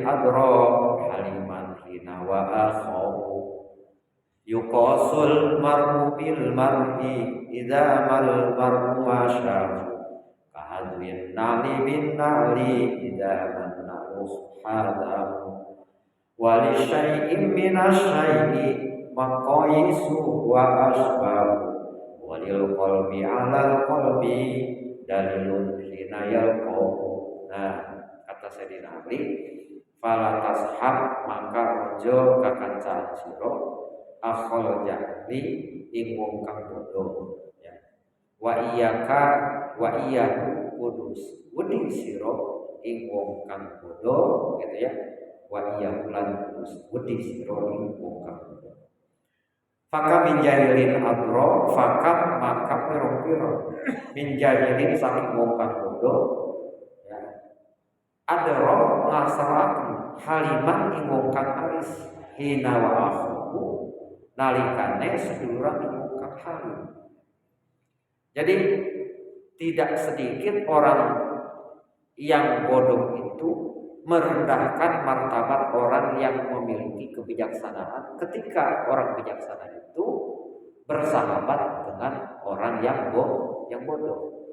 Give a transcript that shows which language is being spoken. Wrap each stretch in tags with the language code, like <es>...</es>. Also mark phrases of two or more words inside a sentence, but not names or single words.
<ar>أردى حليما حين آخاه، يقاس المرء بالمرء إذا ما المرء ماشاه، كحذو النعل بالنعل إذا ما النعل حاذاه، وللشيء من الشيء مقاييس وأشباه، وللقلب على القلب دليل حين يلقاه.</ar> <jv>Nah, kata Sayyidina Ali,</jv> <ar>فلا تصحب,</ar> <jv>maka ojo kakancaan sira</jv> <ar>أخا الجهل</ar> <jv>ing wong kang bodho, ya.</jv> <ar>وإياه</ar> <jv>kudus wedi sira ing wong kang bodho, gitu ya.</jv> <ar>وإياه</ar> <jv>lan kudus wedi sira ing wong kang bodho.</jv> <ar>فكم من جاهل أردى,</ar> <jv>faka maka piro-piro</jv> <ar>من جاهل</ar> <jv>saking wong kang bodho, ya. Adro ngasaraken haliman ing wong kang alis,</jv> <ar>حين آخى</ar> <jv>nalikane seduluran ing wong kang halim.</jv> <id>Jadi tidak sedikit orang yang bodoh itu merendahkan martabat orang yang memiliki kebijaksanaan ketika orang bijaksana itu bersahabat dengan orang yang bodoh.</id>